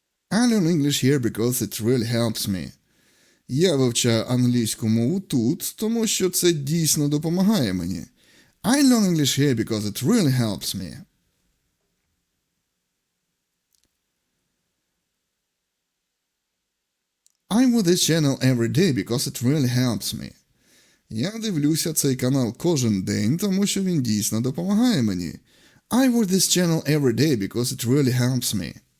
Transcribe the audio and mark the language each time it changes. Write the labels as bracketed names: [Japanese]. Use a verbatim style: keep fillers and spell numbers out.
[English] I learn English here because it really helps me. [Ukrainian] Я вивчаю англійську мову тут, тому що це дійсно допомагає мені. [English] I learn English here because it really helps me. I watch this channel every day because it really helps me. [Ukrainian] Я дивлюся цей канал кожен день, тому що він дійсно допомагає мені. [English] I watch this channel every day because it really helps me.